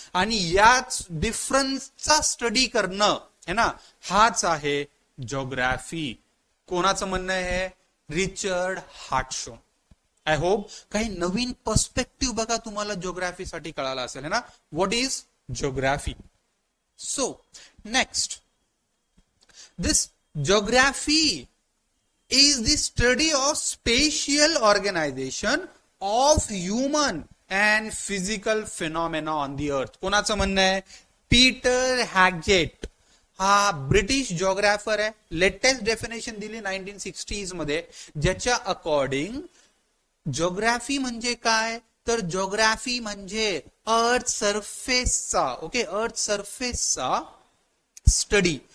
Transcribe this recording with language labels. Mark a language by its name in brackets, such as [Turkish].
[Marathi] आणि याच डिफरन्सचा स्टडी करणं है ना, हाच आहे जिओग्राफी. कोणाचं म्हणणं आहे? रिचर्ड हार्टशॉन. [English] I hope [Marathi] काही नवीन पर्स्पेक्टिव्ह बघा तुम्हाला जिओग्राफीसाठी कळाला असेल है ना. [English] What is geography? So, next, this geography is the study of spatial organization of human and physical phenomena on the earth. [Marathi] कोणाचं म्हणणं आहे? पीटर हॅगजेट हा ब्रिटिश जिओग्राफर आहे. लेटेस्ट डेफिनेशन दिली 1960s मध्ये, ज्याच्या अकॉर्डिंग जिओग्राफी म्हणजे काय, तर जिओग्राफी म्हणजे अर्थ सरफेसचा, ओके, अर्थ सरफेसचा स्टडी.